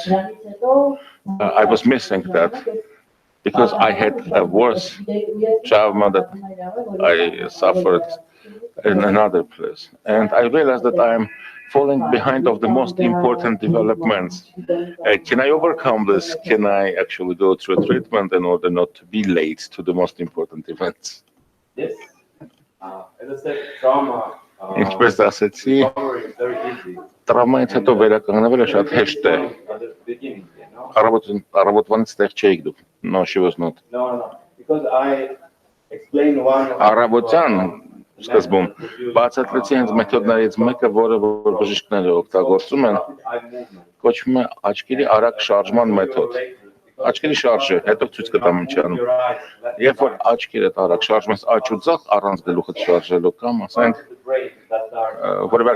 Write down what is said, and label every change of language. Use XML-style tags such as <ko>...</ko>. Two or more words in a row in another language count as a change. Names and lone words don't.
<en>I was missing that because I had a worse trauma that I suffered in another place. And I realized that I am falling behind of the most important developments. Can I overcome this? Can I actually go through a treatment in order not to be late to the most important events? Yes. As I said, trauma.</en> <hy>Ինչպես ասեցի, տրավմայից հետո վերականգնվելը շատ հեշտ է։ Առավոտվանից տեղ չէիք դուք։</hy> <en>No, she was not. No. Because I explained one.</en> <hy>Առավոտյան սկզբում բացատրեցի հենց մեթոդներից մեկը, որը որ բժիշկները օգտագործում են, կոչվում է աչքերի արագ շարժման մեթոդ։ Աչքերի շարժը, հետո ցույց կտամ ինչ անում։ Երբ որ աչքերը արագ շարժում ես աջ ու ձախ առանց գլուխը շարժելու կամ ասենք որևէ</hy>